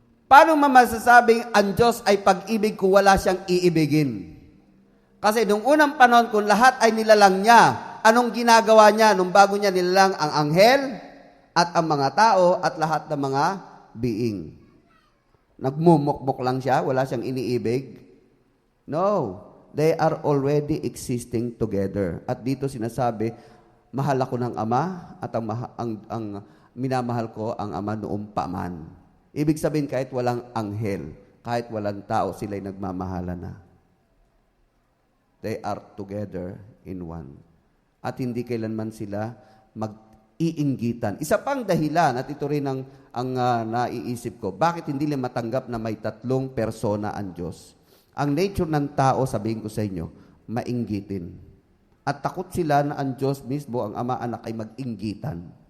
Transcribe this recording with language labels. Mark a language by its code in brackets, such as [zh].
[tl] Paano masasabing ang Diyos ay pag-ibig kung wala siyang iibigin? Kasi nung unang panahon, kung lahat ay nilalang niya, anong ginagawa niya nung bago niya nilalang ang anghel at ang mga tao at lahat ng mga being? Nagmumukbok lang siya, wala siyang iniibig? [en] No, they are already existing together. [tl] At dito sinasabi, mahal ako ng Ama at ang minamahal ko ang Ama noong paman. Ibig sabihin, kahit walang anghel, kahit walang tao, sila'y nagmamahala na. [en] They are together in one. [tl] At hindi kailanman sila mag-iinggitan. Isa pang dahilan, at ito rin ang naiisip ko, bakit hindi nila matanggap na may tatlong persona ang Diyos? Ang nature ng tao, sabihin ko sa inyo, mainggitin. At takot sila na ang Diyos mismo, ang Ama, Anak, ay mag-inggitan.